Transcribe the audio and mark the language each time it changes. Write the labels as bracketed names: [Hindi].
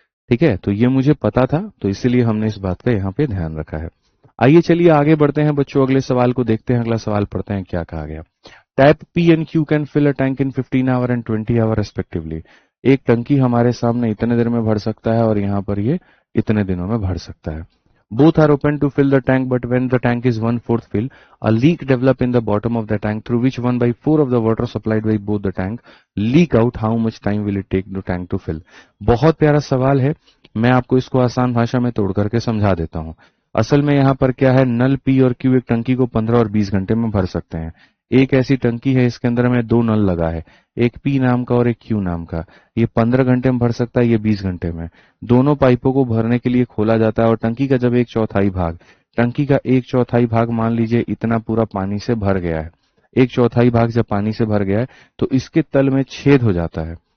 [Hindi] ठीक है, तो ये मुझे पता था, तो इसीलिए हमने इस बात का यहाँ पे ध्यान रखा है। आइए चलिए आगे बढ़ते हैं बच्चों, अगले सवाल को देखते हैं। अगला सवाल पढ़ते हैं, क्या कहा गया। [English] Tap P and Q can fill a tank in 15 hour and 20 hour respectively. [Hindi] एक टंकी हमारे सामने इतने देर में भर सकता है और यहाँ पर ये इतने दिनों में भर सकता है। [English] Both are open to fill the tank, but when the tank is 1/4 fill, a leak develop in the bottom of the tank through which 1/4 of the water supplied by both the tank leak out. How much time will it take the tank to fill? [Hindi] बहुत प्यारा सवाल है, मैं आपको इसको आसान भाषा में तोड़ करके समझा देता हूँ। असल में यहाँ पर क्या है, नल पी और क्यू एक टंकी को 15 और 20 घंटे में भर सकते हैं। एक ऐसी टंकी है, इसके अंदर में 2 नल लगा है, एक पी नाम का और एक क्यू नाम का। ये 15 घंटे में भर सकता है, ये 20 घंटे में। दोनों पाइपों को भरने के लिए खोला जाता है, और टंकी का जब 1/4 भाग, टंकी का 1/4 भाग मान लीजिए इतना पूरा पानी से भर गया है, 1/4 भाग जब पानी से भर गया है तो इसके तल में छेद हो जाता है।